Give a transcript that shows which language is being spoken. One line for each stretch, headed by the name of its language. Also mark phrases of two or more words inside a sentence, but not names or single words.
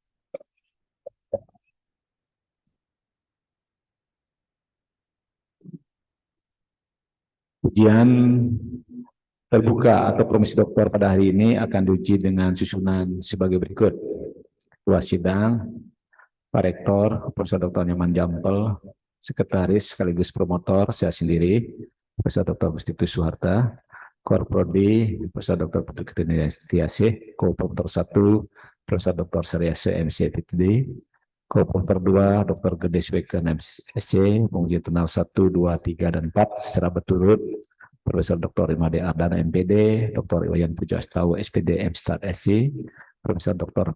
Indonesian: Ujian terbuka atau promosi doktor pada hari ini akan diuji dengan susunan sebagai berikut. Ketua sidang, Pak Rektor, Profesor Dr. Nyoman Jampel, Sekretaris sekaligus promotor, saya sendiri, Profesor Dr. Mustifus Suharta, Korprodi, Profesor Dr. Putu Ketina Tiasih, Co-Promotor 1, Profesor Dr. Saryase MC FTD, Co-Promotor 2, Dr. Gede Sweken MSc, penguji internal 1, 2, 3, dan 4 secara berturut, Profesor Dr. Imade Ardana MPD, Dr. Iwayan Pujo Astawa SPD MStat SC, Profesor Dr.